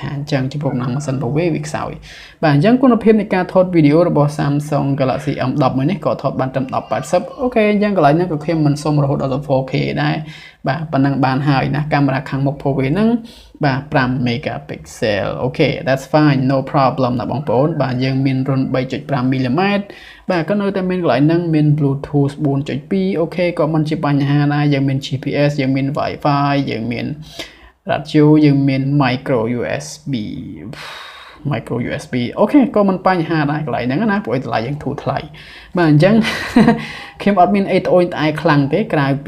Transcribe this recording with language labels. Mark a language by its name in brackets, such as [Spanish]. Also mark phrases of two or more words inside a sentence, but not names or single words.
[Khmer] ថាអញ្ចឹងចំពោះកម្លាំងម៉ាស៊ីនរបស់វាខ្សោយបាទអញ្ចឹងគុណភាពនៃការថតវីដេអូរបស់ Samsung Galaxy M10 មួយនេះក៏ ថតបានត្រឹម 1080 អូខេអញ្ចឹងកន្លែងហ្នឹងក៏ខ្ញុំមិនសុំរហូតដល់ 4K ដែរបាទប៉ុណ្ណឹងបានហើយណាកាមេរ៉ាខាងមុខពោះវាហ្នឹងបាទ5 megapixel អូខេ [English] that's fine no problem [Khmer] ណាបងប្អូនបាទយើងមានរុន [English] 3.5 mm [Khmer] បាទក៏នៅតែមានកន្លែងហ្នឹងមាន Bluetooth 4.2 អូខេក៏មិនជាបញ្ហាដែរយើងមាន GPS យើងមាន Wi-Fi យើងមាន radio យើងមាន [English] micro USB [Khmer] អូខេក៏មិនបញ្ហាដែរកន្លែងហ្នឹងណាព្រោះតម្លៃយើងធូរថ្លៃបាទអញ្ចឹងខ្ញុំអត់មានអីត្អូញត្អែខ្លាំងទេក្រៅពី